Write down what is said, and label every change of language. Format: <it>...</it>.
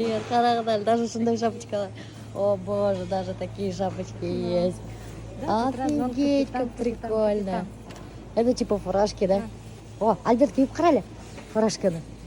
<kk>Қарағыдар, даже сондай шапочкалар.</kk> <ru>О боже, даже такие шапочки есть. Офигеть, как прикольно. Это типа фуражки, да?</ru> <kk>О, Альберт, киіп қарайлы фуражканы.</kk>